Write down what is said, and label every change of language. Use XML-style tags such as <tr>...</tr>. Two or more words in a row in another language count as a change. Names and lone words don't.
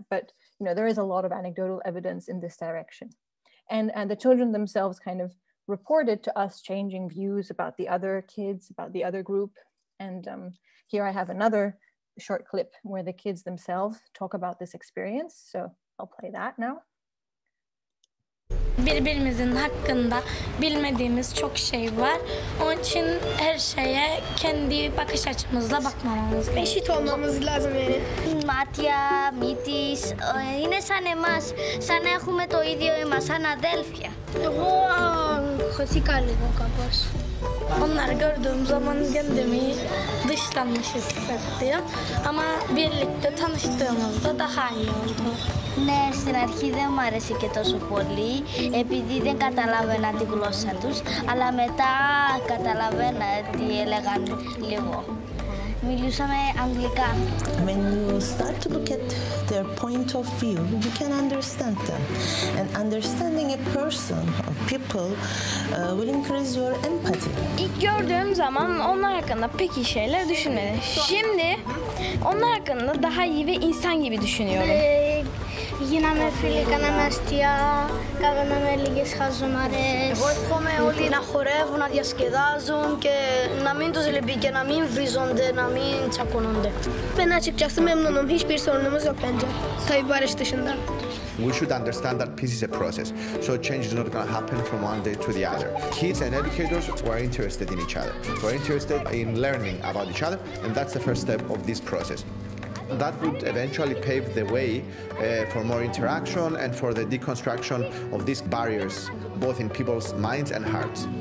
<en>But, you know, there is a lot of anecdotal evidence in this direction. And the children themselves kind of reported to us changing views about the other kids, about the other group. And here I have another short clip where the kids themselves talk about this experience. So I'll play that now.</en> <tr>Birbirimizin hakkında bilmediğimiz çok şey var. Onun için her şeye kendi bakış açımızla bakmamamız gerekiyor. Eşit olmamız lazım yani.</tr> <el>Μάτια, μύτης, είναι σαν εμάς, σαν να έχουμε το ίδιο αίμα, σαν αδέλφια. Εγώ χωθήκα λίγο κάπως.</el> <tr>Onları gördüğüm zaman kendimi dışlanmış hissettim. Ama birlikte tanıştığımızda daha iyi oldu.</tr> <el>Ναι, στην αρχή δεν μου άρεσε και τόσο πολύ, επειδή δεν καταλάβαινα τη γλώσσα τους, αλλά μετά καταλαβαίνα τι έλεγαν λίγο. μιλούσαμε αγγλικά.</el> <en>When you start to look at their point of view, you can understand them. And understanding a person or people will increase your empathy.</en> <tr>İlk gördüğüm zaman onlar hakkında pek iyi şeyler düşünmedim. Şimdi onlar hakkında daha iyi ve insan gibi düşünüyorum.</tr> <el>Γίναμε φίλοι, κάναμε αστεία, κάναμε λίγες χαζομαρές. Εγώ εύχομαι όλοι να χορεύουν, να διασκεδάζουν και να μην τους λυπεί και να μην βρίζονται, να μην τσακώνονται.</el> <tr>Ben açıkçası memnunum. Hiçbir sorunumuz yok bence. Tabii barış dışında.</tr> <en>We should understand that peace is a process, so change is not going to happen from one day to the other. Kids and educators were interested in each other. We're interested in learning about each other, and that's the first step of this process. That would eventually pave the way for more interaction and for the deconstruction of these barriers, both in people's minds and hearts.</en>